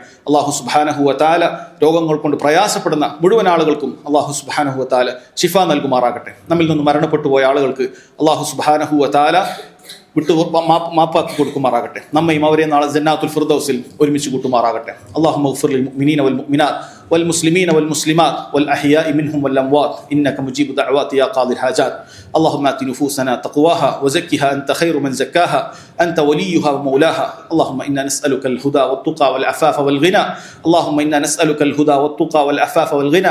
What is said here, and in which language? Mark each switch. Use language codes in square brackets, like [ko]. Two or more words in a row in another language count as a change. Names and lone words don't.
[ar] الله سبحانه وتعالى [ml] രോഗങ്ങൾ കൊണ്ട് പ്രയാസപ്പെടുന്ന മുഴുവൻ ആളുകൾക്കും [ar] الله سبحانه وتعالى [ml] ശിഫ നൽകുമാറാകട്ടെ. നമ്മിൽ നിന്ന് മരണപ്പെട്ടു പോയ ആളുകൾക്ക് [ar] الله سبحانه وتعالى [ml] മാപ്പാക്കി കൊടുക്കുമാറാകട്ടെ. നമ്മയും അവരെ നാളെ ജന്നാത്തുൽ ഫിർദൗസിൽ ഒരുമിച്ച് കൂട്ടുമാറാകട്ടെ. [ar] اللهم اغفر للمؤمنين والمؤمنات والمسلمين والمسلمات والأحياء منهم والأموات إنك مجيب دعوات يا قاضي الحاجات. اللهم آت نفوسنا تقواها وزكها أنت خير من زكاها أنت وليها ومولاها. اللهم إنا نسألك الهدى والتقى والعفاف والغنى. اللهم إنا نسألك الهدى والتقى والعفاف والغنى.